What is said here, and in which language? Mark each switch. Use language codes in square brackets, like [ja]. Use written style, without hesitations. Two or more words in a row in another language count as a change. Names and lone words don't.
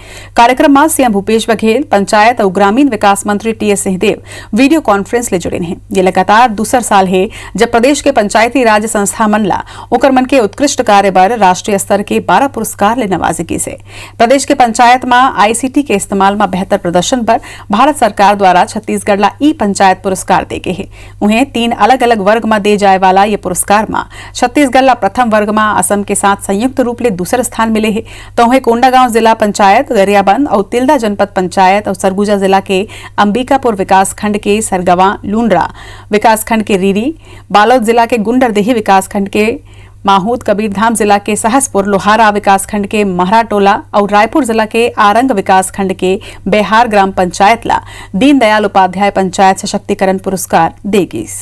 [hne] कार्यक्रम में सीएम भूपेश बघेल, पंचायत और ग्रामीण विकास मंत्री टीएस सिंहदेव [en] video conference [hne] ले जुड़े हैं। ये लगातार दूसर साल है जब प्रदेश के पंचायती राज संस्था मन ला ओकर मन के उत्कृष्ट कार्य पर राष्ट्रीय स्तर के 12 पुरस्कार ले नवाजिगी से। प्रदेश के पंचायत में आईसीटी के इस्तेमाल में बेहतर प्रदर्शन पर भारत सरकार द्वारा छत्तीसगढ़ ला ई पंचायत पुरस्कार देगे है। उन्हें 3 अलग अलग वर्ग में दे जाए वाला ये पुरस्कार में छत्तीसगढ़ ला प्रथम वर्ग में असम के साथ संयुक्त रूप ले दूसरा स्थान मिले है। तो उन्हें कोंडागांव जिला पंचायत, गरियाबंद और तिल्दा जनपद पंचायत और सरगुजा जिला के अंबिकापुर विकास खंड के सरगवा लूंड्रा विकास खंड के रीरी, बालोद जिला के गुंडरदेही विकास खंड के माहूद, कबीरधाम जिला के सहसपुर लोहारा विकास खंड के महराटोला और रायपुर जिला के आरंग विकास खंड के बेहार ग्राम पंचायत ला दीनदयाल उपाध्याय पंचायत सशक्तिकरण पुरस्कार देगी।